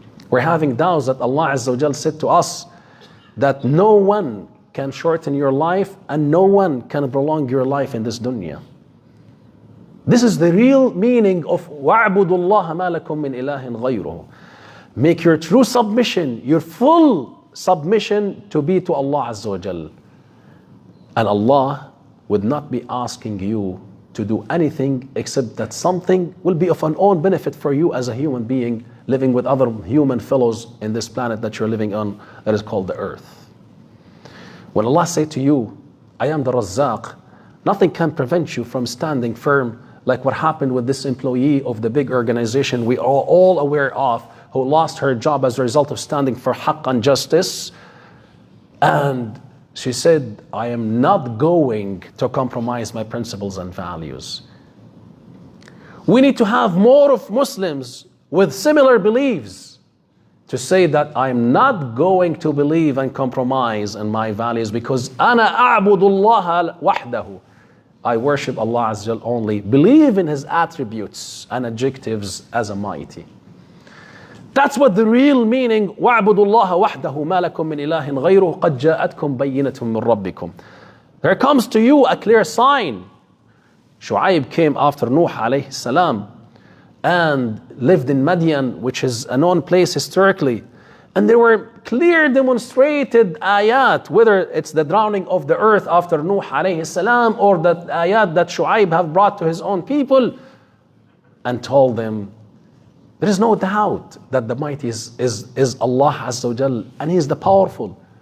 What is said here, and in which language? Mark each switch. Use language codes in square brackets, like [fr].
[en] We're having doubts that Allah Azza wa Jal said to us that no one can shorten your life and no one can prolong your life in this dunya. This is the real meaning of [ar] وَاعْبُدُوا اللَّهَ مَا لَكُم مِّنْ إِلَهٍ غَيْرُهُ. [en] Make your true submission, your full submission to be to Allah Azza wa Jal. And Allah would not be asking you to do anything except that something will be of an own benefit for you as a human being living with other human fellows in this planet that you're living on, that is called the earth. When Allah say to you, I am the Razzaq, nothing can prevent you from standing firm, like what happened with this employee of the big organization we are all aware of, who lost her job as a result of standing for haqq and justice. And she said, I am not going to compromise my principles and values. We need to have more of Muslims with similar beliefs to say that I'm not going to believe and compromise in my values because [ar] أنا أعبد الله وحده. [en] I worship Allah Azza wa only, believe in His attributes and adjectives as a mighty. That's what the real meaning [ar] وَاعْبُدُوا اللَّهَ وَحْدَهُ مَا لَكُم مِّنْ إِلَٰهٍ غَيْرُهُ قَدْ جَاءَتْكُم بَيِّنَةٌ مِّن رَبِّكُم. [en] There comes to you a clear sign. Shu'aib came after Nuh alayhi salam and lived in Madian, which is a known place historically. And there were clear demonstrated ayat, whether it's the drowning of the earth after Nuh alayhi salam or the ayat that Shu'aib have brought to his own people and told them, there is no doubt that the mighty is Allah Azza wa Jal, and He is the powerful.